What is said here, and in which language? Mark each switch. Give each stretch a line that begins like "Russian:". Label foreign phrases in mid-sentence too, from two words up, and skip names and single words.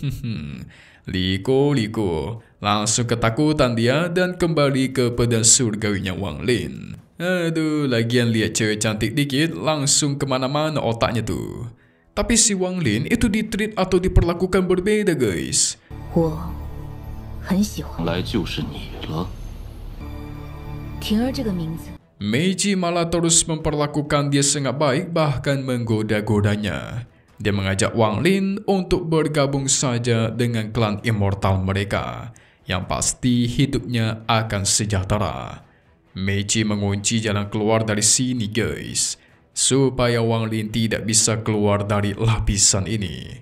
Indonesian: Liko langsung ketakutan dia dan kembali ke pedang surgawinya Wang Lin. Aduh, lagian lihat cewek cantik dikit langsung kemana-mana otaknya tuh. Tapi si Wang Lin itu ditreat atau diperlakukan berbeda guys.
Chinese: 我很喜欢来就是你了。婷儿这个名字，
Indonesian: Mei Qi malah terus memperlakukan dia sangat baik bahkan menggoda-godanya. Dia mengajak Wang Lin untuk bergabung saja dengan klan Immortal mereka, yang pasti hidupnya akan sejahtera. Mei Qi mengunci jalan keluar dari sini guys, supaya Wang Lin tidak bisa keluar dari lapisan ini.